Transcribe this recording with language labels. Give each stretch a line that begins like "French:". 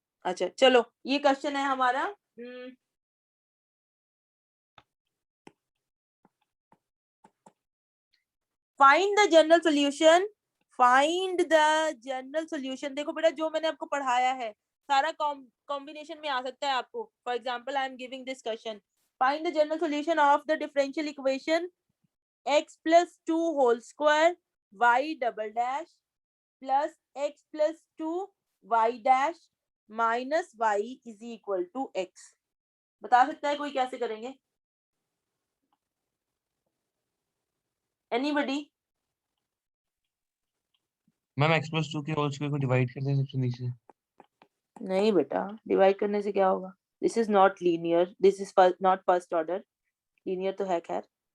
Hindi: अच्छा चलो ये क्वेश्चन है हमारा.
English: Find the general solution find the general solution.
Hindi: देखो बेटा, जो मैंने आपको पढ़ाया है सारा कॉम्बिनेशन में आ सकता है आपको।
English: For example I am giving this question, find the general solution of the differential equation x plus 2 whole square y double dash plus x plus 2 y dash minus y is equal to x।
Hindi: बता सकता है कोई कैसे करेंगे?
English: Anybody?
Hindi: Ma'am x+2 के whole square को divide कर दें सबसे नीचे। नहीं बेटा, डिवाइड करने से क्या होगा?
English: This is not linear, this is not first order.
Hindi: Linear तो है खैर।